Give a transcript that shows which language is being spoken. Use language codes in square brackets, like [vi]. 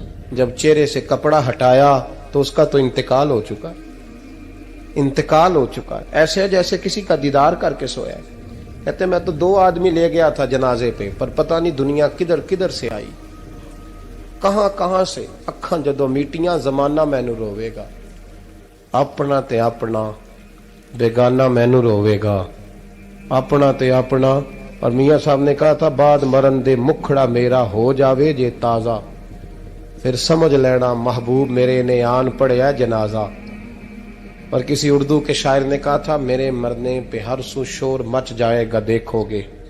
[ur] جب چہرے سے کپڑا ہٹایا تو اس کا تو انتقال ہو چکا ہے. ایسے ہے جیسے کسی کا دیدار کر کے سویا ہے. کہتے میں تو 2 آدمی لے گیا تھا جنازے پہ, پر پتہ نہیں دنیا کدھر کدھر سے آئی, کہاں سے. [pa] اکھاں جدو میٹیاں زمانہ مینو روے گا, اپنا تے اپنا بیگانہ مینو روے گا, اپنا تے اپنا. [ur] اور میاں صاحب نے کہا تھا [pa] بعد مرن دے مکھڑا میرا ہو جاوے جے تازہ, پھر سمجھ لینا محبوب میرے نے آن پڑیا جنازہ. [ur] اور کسی اردو کے شاعر نے کہا تھا میرے مرنے پہ ہر سو شور مچ جائے گا دیکھو گے.